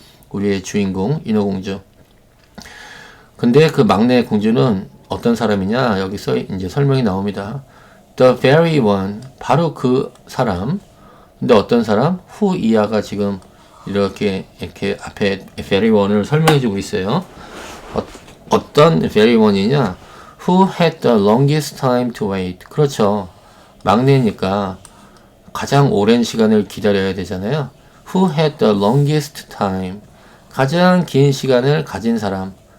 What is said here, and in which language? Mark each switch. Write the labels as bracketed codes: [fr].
[ko] 우리의 주인공, 인어공주. 근데 그 막내 공주는 어떤 사람이냐? 여기서 이제 설명이 나옵니다. [en] The very one. [ko] 바로 그 사람. 근데 어떤 사람? who 이하가 지금 이렇게 앞에 very one을 설명해주고 있어요. 어떤 very one이냐? [en] Who had the longest time to wait. [ko] 그렇죠. 막내니까 가장 오랜 시간을 기다려야 되잖아요. [en] Who had the longest time. [ko] 가장 긴 시간을 가진 사람.